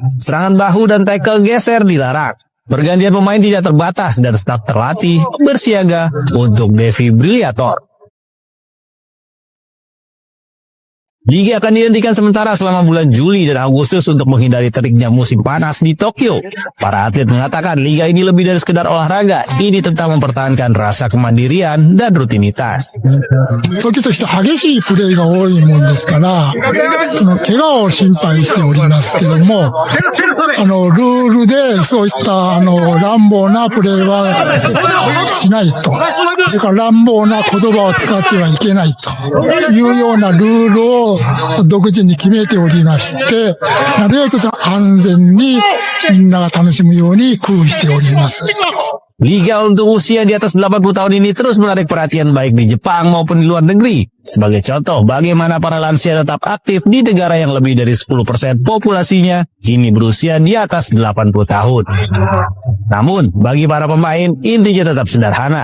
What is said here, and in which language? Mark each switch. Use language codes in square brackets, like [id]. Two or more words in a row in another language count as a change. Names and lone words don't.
[id] Serangan bahu dan tackle geser dilarang. Pergantian pemain tidak terbatas dan staf terlatih bersiaga untuk defibrilator. Liga akan dihentikan sementara selama bulan Juli dan Agustus untuk menghindari teriknya musim panas di Tokyo. Para atlet mengatakan liga ini lebih dari sekedar olahraga. Ini tentang mempertahankan rasa kemandirian dan rutinitas. [ja] 時として激しいプレーが多いもんですから、その怪我を心配しておりますけども、ルールでそういった乱暴なプレーはしないと。それから乱暴な言葉を使ってはいけないというようなルールを独自に決めておりまして、なるべく安全にみんなが楽しむように工夫しております。 [id] Liga untuk usia di atas 80 tahun ini terus menarik perhatian baik di Jepang maupun di luar negeri. Sebagai contoh, bagaimana para lansia tetap aktif di negara yang lebih dari 10% populasinya kini berusia di atas 80 tahun. Namun, bagi para pemain, intinya tetap sederhana.